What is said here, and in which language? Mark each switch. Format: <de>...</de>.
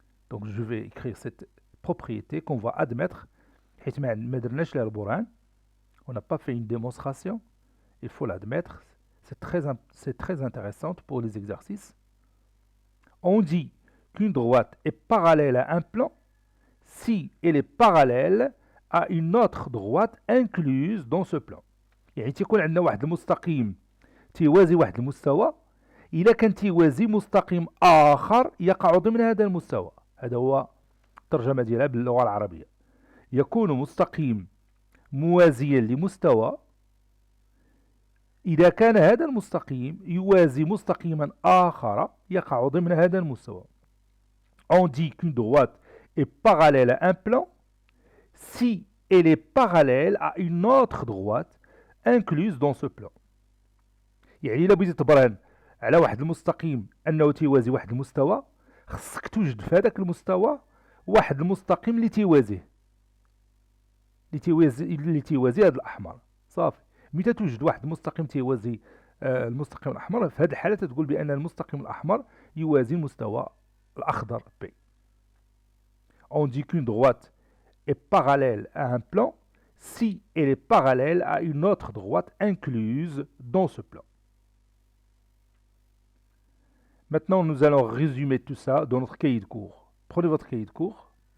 <fr>Donc je vais écrire cette propriété qu'on va admettre. On n'a pas fait une démonstration, il faut l'admettre. C'est très intéressant pour les exercices. On dit qu'une droite est parallèle à un plan si elle est parallèle à une autre droite incluse dans ce plan.</fr> <ar>يعني تيكون عندنا واحد المستقيم تيوازي واحد المستوى إذا كان تيوازي مستقيم آخر يقع ضمن هذا المستوى. هذا هو الترجمة ديالها باللغة العربية. يكون مستقيم موازيا لمستوى إذا كان هذا المستقيم يوازي مستقيما آخر يقع ضمن هذا المستوى.</ar> <fr>On dit qu'une droite est parallèle à un plan si elle est parallèle à une autre droite incluse dans ce plan.</fr> <ar>يعني إلا بغيتي تبرهن على واحد المستقيم أنه تيوازي واحد المستوى خصك توجد في هذاك المستوى واحد المستقيم اللي تيوازيه اللي تيوازي هذا الأحمر. صافي. متى توجد واحد المستقيم تيوازي المستقيم الأحمر في هذه الحالة تقول بأن المستقيم الأحمر يوازي المستوى الأخضر P.</ar> <fr>On dit qu'une droite est parallèle à un plan si elle est parallèle à une autre droite incluse dans ce plan. Maintenant, nous allons résumer tout ça dans notre cahier de cours. Prenez votre cahier de cours.</fr>